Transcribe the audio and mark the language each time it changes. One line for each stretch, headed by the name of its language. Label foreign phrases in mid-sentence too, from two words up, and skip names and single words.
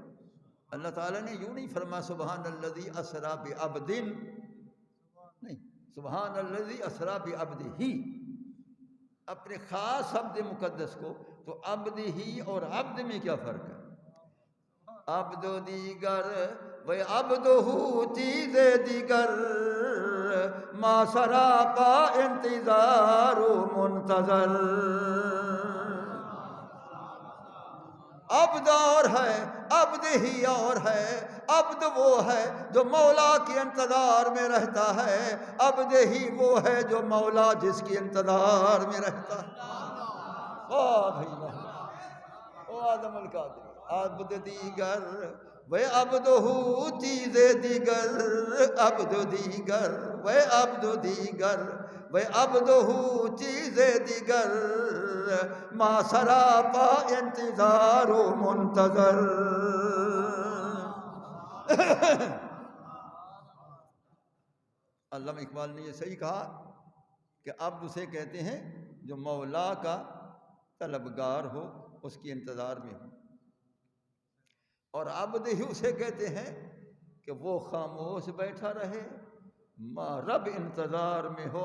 Urdu: اللہ تعالیٰ نے یوں نہیں فرما
Arabic: سبحان الذی اسریٰ بعبد،
Urdu: نہیں،
Arabic: سبحان الذی اسریٰ بعبدہ،
Urdu: اپنے خاص عبد مقدس کو۔ تو عبد ہی اور عبد میں کیا فرق ہے؟
Persian: عبد دیگر و عبدہ چیز دیگر، ما سراپا انتظار و منتظر۔
Urdu: عبد اور ہے، عبد ہی اور ہے۔ عبد وہ ہے جو مولا کے انتظار میں رہتا ہے، عبد ہی وہ ہے جو مولا جس کے انتظار میں رہتا ہے۔ واہ بھائی واہ، او اعظم القادری۔
Persian: عبد دیگر و عبدہ چیز دیگر، عبد دیگر و عبد دیگر و عبدہ چیز دیگر، ما سراپا انتظار و منتظر۔
Urdu: علامہ اقبال نے یہ صحیح کہا کہ عبد اسے کہتے ہیں جو مولا کا طلبگار ہو، اس کی انتظار میں ہو، اور عبد ہی اسے کہتے ہیں کہ وہ خاموش بیٹھا رہے، رب انتظار میں ہو۔